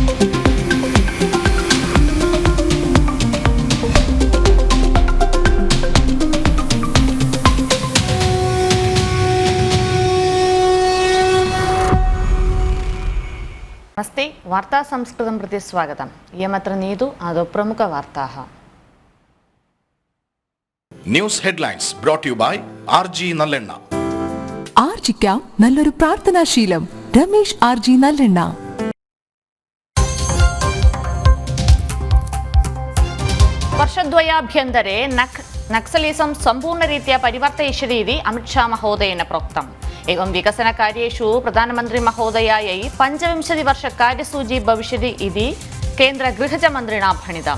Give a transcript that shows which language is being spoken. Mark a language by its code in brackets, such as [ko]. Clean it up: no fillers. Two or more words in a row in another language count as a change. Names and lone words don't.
[sa] नमस्ते वार्ता संस्कृतं प्रति स्वागतम् इयमत्र नीतु आदौ प्रमुखवार्ताः [en] News headlines brought you by ആർജി നല്ലെണ്ണ. [ml] ആർജിക്കാം നല്ലൊരു പ്രാർത്ഥനാശീലം. രമേശ് ആർജി നല്ലെണ്ണ. [sa] वर्षद्वयाभ्यन्तरे नक्सलिजं सम्पूर्णरीत्या परिवर्तयिष्यति इति अमितशाह महोदयेन प्रोक्तम्. एवं विकसनकार्येषु प्रधानमन्त्री महोदयायै 25 वर्षकार्यसूची भविष्यति इति केन्द्रगृहमन्त्रिणा भणितम्.